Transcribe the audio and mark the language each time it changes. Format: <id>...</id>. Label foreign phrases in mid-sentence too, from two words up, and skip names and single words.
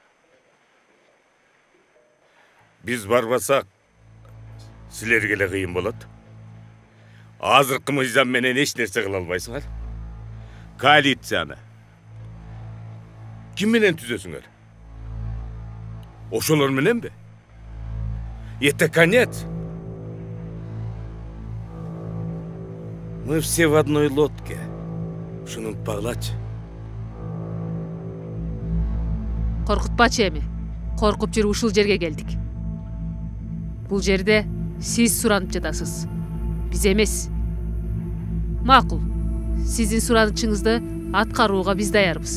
<ky>Биз барбасак, силерге эле кыйын болот. Азыркы мыйзам менен эч нерсе кыла албайсыңар. Коалицияны ким менен түзөсүңөр? Ошолор мененби?</ky> <ru>Это конец. Мы все в одной лодке.</ru> <ky>Шуну унутпагылачы. Коркутпачы эми. Коркуп жүрүп ушул жерге келдик. Бул жерде сиз суранып жатасыз. Биз эмес. Макул. Сиздин суранычыңызды аткарууга биз даярбыз.</ky>